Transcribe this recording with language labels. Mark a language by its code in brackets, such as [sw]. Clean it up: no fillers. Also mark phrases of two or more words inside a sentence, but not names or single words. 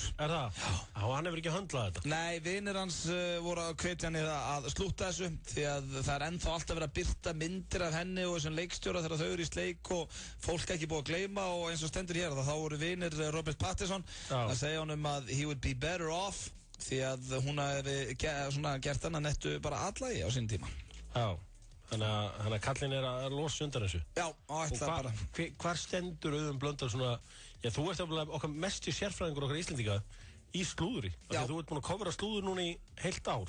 [is] Er það? Já, hann hefur ekki höndlað þetta. Nei, vinir hans voru að hvetja hann í það að slúta þessu því að það er ennþá alltaf verið að birta myndir af henni og þessum leikstjóra þegar þau eru í sleik og fólk ekki búið að gleyma og eins og stendur hér þá voru vinir Robert Pattinson að segja honum að [en] he would be better off [is] því að hún hefði gert hann að nettu bara allagi á sín tíma. Já. Þannig að kallin er að losa undan þessu. Já, og ætla bara. Hvar stendur Auðun Blöndal svona, já þú ert okkar mesti sérfræðingur okkar Íslendinga í slúðri. Þú ert búin að kofra slúður núna í heilt ár.